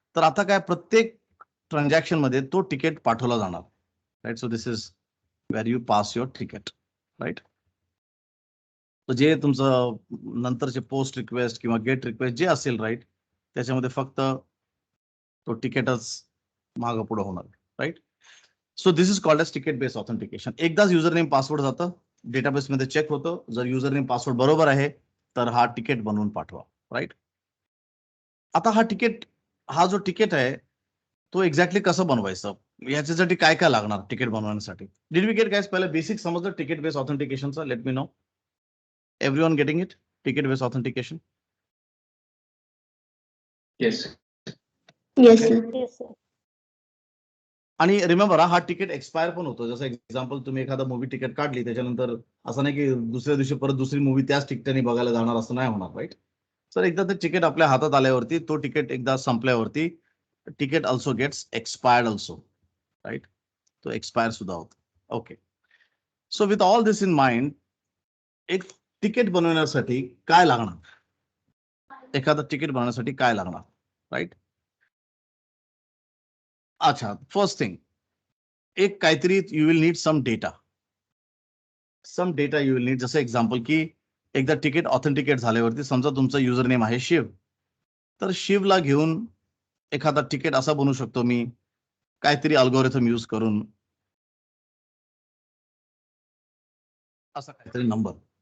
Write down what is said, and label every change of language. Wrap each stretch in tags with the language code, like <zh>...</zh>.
<mr>तर आता काय प्रत्येक ट्रान्झॅक्शन मध्ये तो तिकीट पाठवला जाणार, right?</mr> <en>So this is where you pass your ticket, right?</en> <mr>तर जे तुमचं नंतरचे पोस्ट रिक्वेस्ट किंवा गेट रिक्वेस्ट जे असेल, राईट, त्याच्यामध्ये फक्त तो तिकीटच मागं पुढे होणार, right?</mr> <en>So this is called as ticket based authentication.</en> <mr>एकदाच युजर नेम पासवर्ड जातं, डेटाबेस मध्ये चेक होतं. जर युजर नेम पासवर्ड बरोबर आहे तर हा तिकीट बनवून पाठवा, राईट? आता हा जो तिकीट आहे तो एक्झॅक्टली कसं बनवायचं, याच्यासाठी काय काय लागणार तिकीट बनवण्यासाठी?</mr> <en>Did we get guys?</en> <mr>पहिले बेसिक समजलं ticket based ऑथेंटिकेशनचं?</mr> <en>Let me know. Everyone getting it? Ticket based authentication? Yes. Yes, sir. Yes, sir.</en> <mr>आणि रिमेंबर हा तिकीट एक्सपायर पण होतो. जसं एक्झाम्पल तुम्ही एखादा मूवी तिकीट काढली त्याच्यानंतर असं नाही की दुसऱ्या दिवशी परत दुसरी मूवी त्याच तिकिटाने बघायला जाणार, असं नाही होणार, राईट? सर एकदा ते तिकीट आपल्या हातात आल्यावरती तो तिकीट एकदा संपल्यावरती ticket</mr> <en>also gets expired also,</en> <mr>right? तो एक्सपायर सुद्धा होतो. Okay.</mr> <en>so with all this in mind,</en> <mr>एक तिकीट बनवण्यासाठी काय लागणार, एखादं तिकीट बनवण्यासाठी काय लागणार, राईट?</mr> <en>अच्छा, first thing,</en> <mr>एक काहीतरी</mr> <en>You will need some data you will need.</en> <mr>जसं एक्झाम्पल की एकदा तिकीट ऑथेंटिकेट झाल्यावरती समजा तुमचं युजर नेम आहे शिव, तर शिवला घेऊन एखादा तिकीट असा बनवू शकतो मी काहीतरी अल्गोरिथम यूज करून, असा काहीतरी नंबर.</mr>